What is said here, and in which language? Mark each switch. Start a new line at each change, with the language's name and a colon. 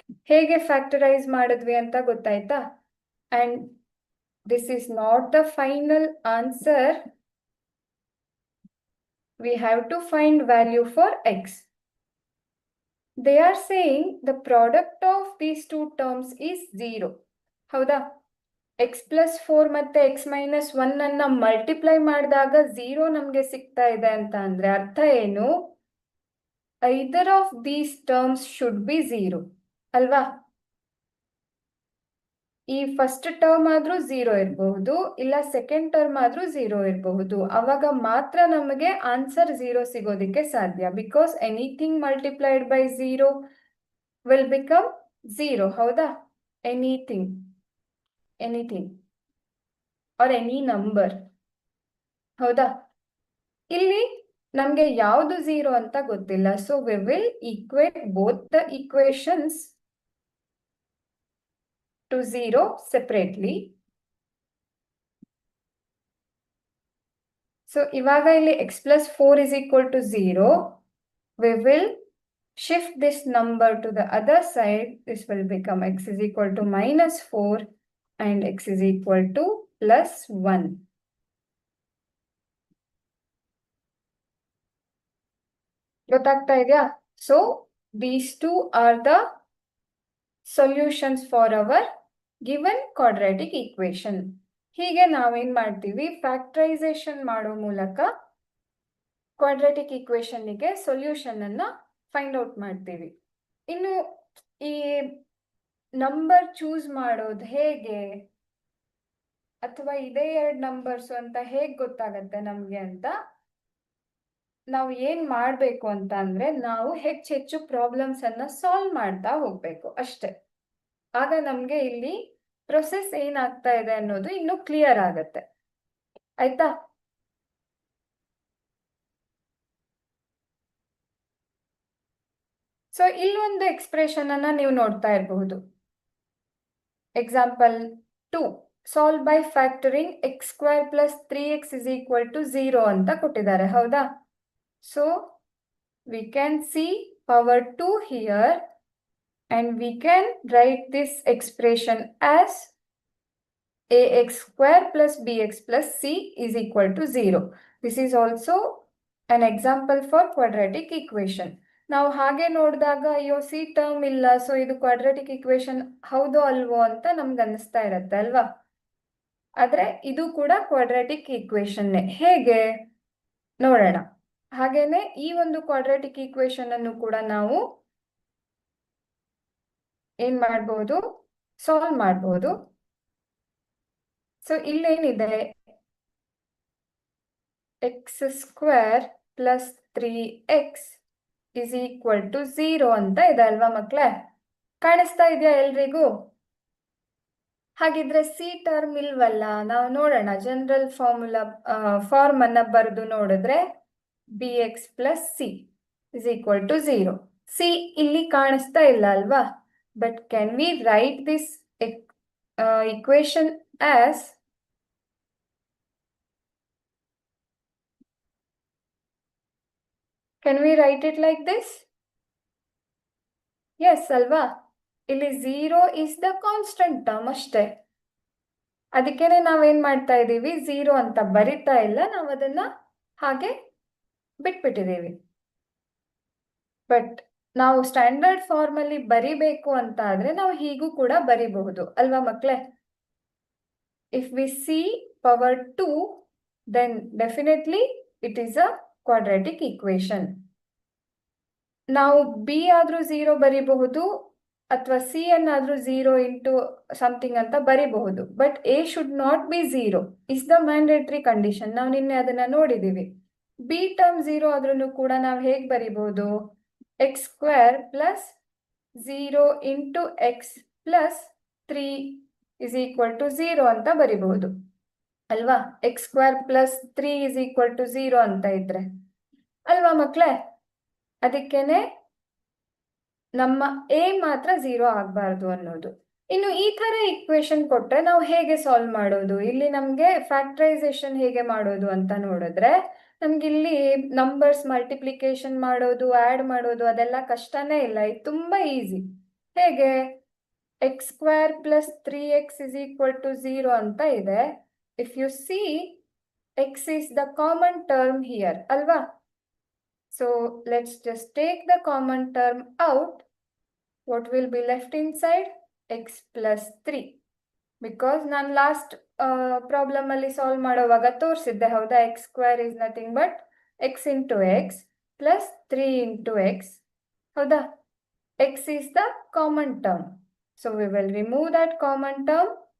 Kannada: ಹೇಗೆ ಫ್ಯಾಕ್ಟರೈಸ್ ಮಾಡಿದ್ವಿ ಅಂತ ಗೊತ್ತಾಯ್ತಾ?
English: And this is not the final answer. We have to find value for x. They are saying the product of these two terms is 0.
Kannada: ಹೌದಾ? x plus 4 ಮತ್ತೆ x minus 1 ಅನ್ನ multiply ಮಾಡಿದಾಗ 0 ನಮಗೆ ಸಿಗ್ತಾ ಇದೆ ಅಂತ ಅಂದ್ರೆ ಅರ್ಥ ಏನು?
English: Either of these terms should be 0.
Kannada: ಅಲ್ವಾ? ಈ ಫಸ್ಟ್ ಟರ್ಮ್ ಆದ್ರೂ 0 ಇರಬಹುದು, ಇಲ್ಲ ಸೆಕೆಂಡ್ ಟರ್ಮ್ ಆದ್ರೂ 0 ಇರಬಹುದು. ಅವಾಗ ಮಾತ್ರ ನಮಗೆ ಆನ್ಸರ್ 0 ಸಿಗೋದಿಕ್ಕೆ ಸಾಧ್ಯ.
English: Because anything multiplied by 0 will become 0.
Kannada: ಹೌದಾ?
English: Anything or any number.
Kannada: ಹೌದಾ? ಇಲ್ಲಿ ನಮ್ಗೆ ಯಾವುದು 0 ಅಂತ ಗೊತ್ತಿಲ್ಲ.
English: So we will equate both the equations to 0 separately. So
Kannada: ಇವಾಗ ಇಲ್ಲಿ
English: x plus 4 is equal to 0. We will shift this number to the other side. This will become x is equal to minus 4 and x is equal to plus 1.
Kannada: ಗೊತ್ತಾಗ್ತಾ ಇದೆಯಾ?
English: So these two are the solutions for our given quadratic equation.
Kannada: ಹೀಗೆ ನಾವೇನ್ ಮಾಡ್ತೀವಿ, factorisation ಮಾಡೋ ಮೂಲಕ quadratic ಈಕ್ವೇಶನ್ಗೆ solution ಅನ್ನ find out ಮಾಡ್ತೀವಿ. ಇನ್ನು ಈ ನಂಬರ್ ಚೂಸ್ ಮಾಡೋದು ಹೇಗೆ, ಅಥವಾ ಇದೇ 2 ನಂಬರ್ಸ್ ಅಂತ ಹೇಗೆ ಗೊತ್ತಾಗತ್ತೆ ನಮ್ಗೆ ಅಂತ ನಾವು ಏನ್ ಮಾಡ್ಬೇಕು ಅಂತ ಅಂದ್ರೆ, ನಾವು ಹೆಚ್ಚೆಚ್ಚು ಪ್ರಾಬ್ಲಮ್ಸ್ ಅನ್ನ ಸಾಲ್ವ್ ಮಾಡ್ತಾ ಹೋಗ್ಬೇಕು ಅಷ್ಟೇ. ಆಗ ನಮ್ಗೆ ಇಲ್ಲಿ ಪ್ರೊಸೆಸ್ ಏನಾಗ್ತಾ ಇದೆ ಅನ್ನೋದು ಇನ್ನು ಕ್ಲಿಯರ್ ಆಗತ್ತೆ. ಆಯ್ತಾ? ಸೊ ಇಲ್ಲೊಂದು ಎಕ್ಸ್ಪ್ರೆಷನ್ ಅನ್ನ ನೀವು ನೋಡ್ತಾ ಇರಬಹುದು.
English: example 2, solve by factoring x square plus 3x is equal to 0
Kannada: ಅಂತ ಕೊಟ್ಟಿದ್ದಾರೆ, ಹೌದಾ?
English: So we can see power 2 here and we can write this expression as ax square plus bx plus c is equal to 0. This is also an example for quadratic equation.
Kannada: ನಾವು ಹಾಗೆ ನೋಡಿದಾಗ ಅಯ್ಯೋ C term ಇಲ್ಲ, so ಇದು quadratic equation ಹೌದೋ ಅಲ್ವೋ ಅಂತ ನಮ್ಗೆ ಅನ್ನಿಸ್ತಾ ಇರತ್ತೆ ಅಲ್ವಾ? ಆದ್ರೆ ಇದು ಕೂಡ ಕ್ವಾಡ್ರಾಟಿಕ್ ಇಕ್ವೇಶನ್ನೇ. ಹೇಗೆ ನೋಡೋಣ. ಹಾಗೇನೆ ಈ ಒಂದು ಕ್ವಾಡ್ರಾಟಿಕ್ ಇಕ್ವೇಶನ್ ಅನ್ನು ಕೂಡ ನಾವು ಏನ್ ಮಾಡಬಹುದು, ಸಾಲ್ವ್ ಮಾಡಬಹುದು. So ಇಲ್ಲೇನಿದೆ,
English: x square plus 3x is equal to 0
Kannada: ಅಂತ ಇದೆ ಅಲ್ವಾ ಮಕ್ಳೇ? ಕಾಣಿಸ್ತಾ ಇದೆಯಾ ಎಲ್ರಿಗೂ? ಹಾಗಿದ್ರೆ ಸಿ ಟರ್ಮ್ ಇಲ್ವಲ್ಲ, ನಾವು ನೋಡೋಣ. ಜನರಲ್ ಫಾರ್ಮ್ ಅನ್ನ ಬರೆದು ನೋಡಿದ್ರೆ
English: bx plus c is equal to 0.
Kannada: C ಇಲ್ಲಿ ಕಾಣಿಸ್ತಾ ಇಲ್ಲ ಅಲ್ವಾ?
English: But can we write this equation as can we write it like this? Yes
Kannada: ಅಲ್ವಾ? ಇಲ್ಲಿ
English: 0 is the constant term
Kannada: ಅಷ್ಟೇ. ಅದಕ್ಕೇನೆ ನಾವೇನ್ ಮಾಡ್ತಾ ಇದ್ದೀವಿ, 0 ಅಂತ ಬರಿತಾ ಇಲ್ಲ, ನಾವು ಅದನ್ನ ಹಾಗೆ ಬಿಟ್ಬಿಟ್ಟಿದ್ದೀವಿ. ಬಟ್ ನಾವು ಸ್ಟ್ಯಾಂಡರ್ಡ್ ಫಾರ್ಮ್ ಅಲ್ಲಿ ಬರಿಬೇಕು ಅಂತ ಆದ್ರೆ ನಾವು ಹೀಗೂ ಕೂಡ ಬರಿಬಹುದು ಅಲ್ವಾ ಮಕ್ಳೇ?
English: If we see power 2, then definitely it is a quadratic equation.
Kannada: ನಾವು ಬಿ ಆದ್ರೂ 0 ಬರಿಬಹುದು ಅಥವಾ ಸಿ ಅನ್ನಾದ್ರೂ 0 ಇಂಟು ಸಮಥಿಂಗ್ ಅಂತ ಬರಿಬಹುದು.
English: But a should not be 0 is the mandatory condition.
Kannada: ನಾವು ನಿನ್ನೆ ಅದನ್ನ ನೋಡಿದೀವಿ. ಬಿ ಟರ್ಮ್ 0 ಆದ್ರೂ ಕೂಡ ನಾವು ಹೇಗೆ ಬರಿಬಹುದು,
English: x square plus 0 into x plus 3 is equal to 0
Kannada: ಅಂತ ಬರಿಬಹುದು ಅಲ್ವಾ?
English: x square plus 3 is equal to 0
Kannada: ಅಂತ ಇದ್ರೆ ಅಲ್ವಾ ಮಕ್ಳೇ? ಅದಕ್ಕೇನೆ ನಮ್ಮ ಎ ಮಾತ್ರ 0 ಆಗಬಾರ್ದು ಅನ್ನೋದು. ಇನ್ನು ಈ ತರ ಇಕ್ವೇಶನ್ ಕೊಟ್ಟರೆ ನಾವು ಹೇಗೆ ಸಾಲ್ವ್ ಮಾಡೋದು? ಇಲ್ಲಿ ನಮ್ಗೆ ಫ್ಯಾಕ್ಟರೈಸೇಷನ್ ಹೇಗೆ ಮಾಡೋದು ಅಂತ ನೋಡಿದ್ರೆ ನಮ್ಗೆ ಇಲ್ಲಿ ನಂಬರ್ಸ್ ಮಲ್ಟಿಪ್ಲಿಕೇಶನ್ ಮಾಡೋದು, ಆಡ್ ಮಾಡೋದು ಅದೆಲ್ಲ ಕಷ್ಟನೇ ಇಲ್ಲ. ಇದು ತುಂಬಾ ಈಸಿ. ಹೇಗೆ,
English: x square plus 3x is equal to 0
Kannada: ಅಂತ ಇದೆ.
English: if you see x is the common term here
Kannada: ಅಲ್ವಾ?
English: So let's just take the common term out. What will be left inside? X plus 3. Because
Kannada: ನಾನು last problem ಅಲ್ಲಿ solve ಮಾಡುವಾಗ ತೋರಿಸಿದ್ದೆ ಹೌದಾ?
English: x square is nothing but x into x plus 3 into x,
Kannada: ಹೌದಾ?
English: X is the common term. So we will remove that common term.